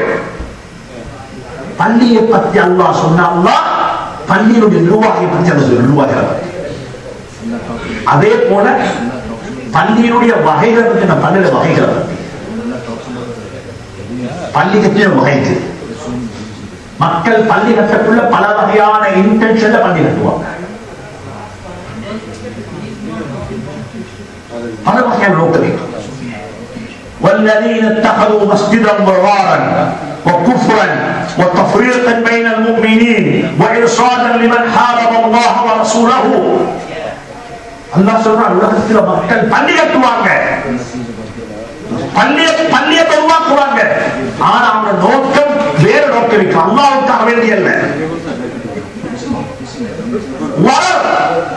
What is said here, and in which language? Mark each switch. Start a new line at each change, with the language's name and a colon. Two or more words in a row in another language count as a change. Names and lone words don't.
Tamil: பள்ளியை பத்தி அல்லாஹ் சொன்னா, அல்லாஹ் பள்ளியினுடைய நிர்வாகியை பத்தி அந்த நிர்வாகிகள், அதே போல பள்ளியினுடைய வகைகளை பத்தி, நான் பள்ளியில வகைகளை பத்தி, பள்ளி கட்டின வகைக்கு மக்கள் பள்ளி கட்டக்குள்ள பல வகையான இன்டென்ஷன்ல பள்ளி கட்டுவாங்க, பல வகையான நோக்கம்.
Arabic: والذين اتخذوا مسجدا ضرارا وكفرا وتفريقا بين المؤمنين وإرصادا لمن حارب الله ورسوله.
Tamil: அல்லாஹ் சொல்றான், உலகத்துல மக்கள் பள்ளி கட்டுவாங்க, பள்ளியை உருவாக்குவாங்க, ஆனா அவங்க நோக்கம் வேற நோக்கம் இருக்கு, அல்லாஹ்வுக்காக வேண்டிய அல்ல.